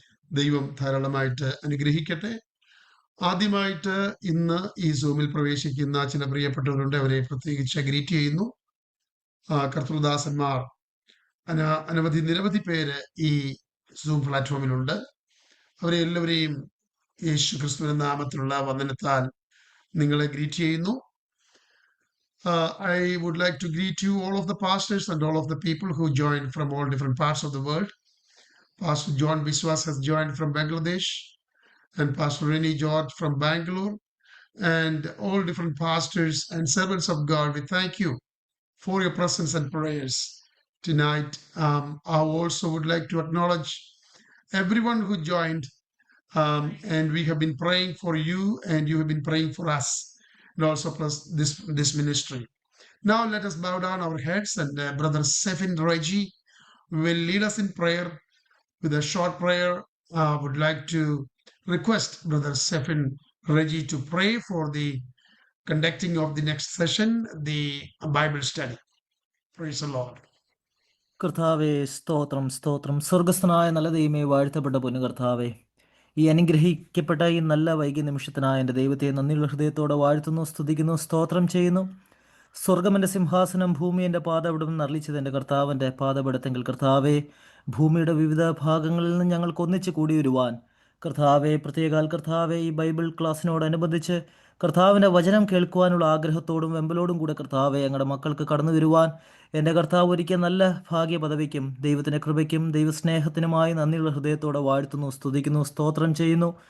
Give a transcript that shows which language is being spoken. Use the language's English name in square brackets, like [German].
[Malayalam] ദൈവം ധാരാളമായിട്ട് അനുഗ്രഹിക്കട്ടെ. ആദ്യമായിട്ട് ഇന്ന് ഈ സൂമിൽ പ്രവേശിക്കുന്ന ചില പ്രിയപ്പെട്ടവരുണ്ട്. അവരെ പ്രത്യേകിച്ച് ഗ്രീറ്റ് ചെയ്യുന്നു. കർത്തൃദാസന്മാർ നിരവധി പേര് ഈ സൂം പ്ലാറ്റ്ഫോമിലുണ്ട്. അവരെ എല്ലാവരെയും യേശു ക്രിസ്തുവിന്റെ നാമത്തിലുള്ള വന്ദനത്താൽ നിങ്ങളെ ഗ്രീറ്റ് ചെയ്യുന്നു. [English] I would like to greet you, all of the pastors and all of the people who joined from all different parts of the world. Pastor John Biswas has joined from Bangladesh, and Pastor Rennie George from Bangalore, and all different pastors and servants of God. We thank you for your presence and prayers tonight. I also would like to acknowledge everyone who joined, and we have been praying for you, and you have been praying for us, and also plus this ministry. Now let us bow down our heads, and Brother Sefin Reggie will lead us in prayer with a short prayer. I would like to request Brother Sefin Reggie to pray for the conducting of the next session, the Bible study. Praise the Lord. [Malayalam] കർത്താവേ, സ്തോത്രം, സ്തോത്രം. സ്വർഗസ്ഥനായ നല്ല ദൈവമേ, വാഴ്ത്തപ്പെട്ട പൊന്നു കർത്താവേ, ഈ അനുഗ്രഹിക്കപ്പെട്ട ഈ നല്ല വൈകിയ നിമിഷത്തിനായ എൻ്റെ ദൈവത്തെ നന്ദിയുള്ള ഹൃദയത്തോടെ വാഴ്ത്തുന്നു, സ്തുതിക്കുന്നു, സ്തോത്രം ചെയ്യുന്നു. സ്വർഗം എൻ്റെ സിംഹാസനം, ഭൂമി എൻ്റെ പാദപിടം എന്നറിയിച്ചത് എൻ്റെ കർത്താവിൻ്റെ പാദപിടത്തെങ്കിൽ കർത്താവേ, ഭൂമിയുടെ വിവിധ ഭാഗങ്ങളിൽ നിന്ന് ഞങ്ങൾക്ക് ഒന്നിച്ച് കൂടി വരുവാൻ കർത്താവെ, പ്രത്യേകാൽ കർത്താവെ, ഈ ബൈബിൾ ക്ലാസ്സിനോടനുബന്ധിച്ച് കർത്താവിൻ്റെ വചനം കേൾക്കുവാനുള്ള ആഗ്രഹത്തോടും വെമ്പലോടും കൂടെ കർത്താവെ, ഞങ്ങളുടെ മക്കൾക്ക് കടന്നു വരുവാൻ എൻ്റെ കർത്താവ് ഒരിക്കൽ നല്ല ഭാഗ്യ പദവിക്കും ദൈവത്തിൻ്റെ കൃപയ്ക്കും ദൈവസ്നേഹത്തിനുമായി നന്ദിയുള്ള ഹൃദയത്തോടെ വാഴ്ത്തുന്നു, സ്തുതിക്കുന്നു, സ്തോത്രം ചെയ്യുന്നു.